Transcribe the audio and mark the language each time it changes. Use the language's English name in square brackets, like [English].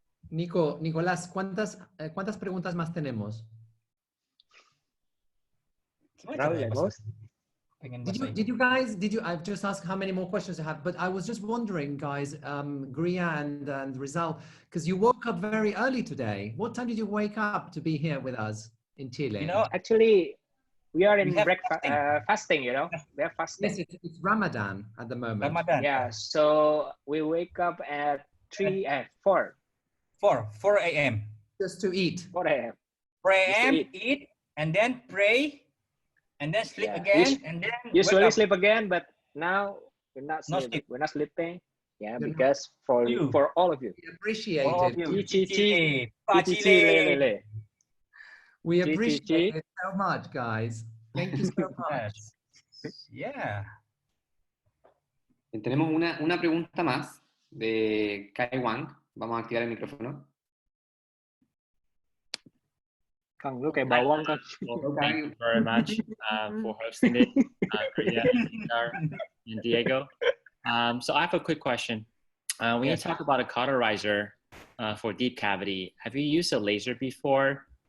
[Spanish] Nicolás, ¿cuántas preguntas más tenemos? [English] I've just asked how many more questions you have, but I was just wondering, guys, Griya and Rizal, because you woke up very early today. What time did you wake up to be here with us in Chile? You know, actually, we are in fasting, you know, we are fasting. Yes, it's Ramadan at the moment. Ramadan. Yeah, so we wake up at 4 a.m. Just to eat. 4 a.m. 4 a.m. eat, and then pray, and then sleep again, and then usually sleep again, but now we're not sleeping. We're not sleeping. Yeah, because for all of you. We appreciate it. We appreciate it so much, guys. Thank you so much. Yeah. [Spanish] Tenemos una pregunta más de Kai Wang. Vamos a activar el micrófono. [Indonesian] Kang, lu kayak bawang, Kang. [English] Well, thank you very much for hosting it, Griya, and Diego. So I have a quick question. When you talk about a cauterizer for deep cavity, have you used a laser before?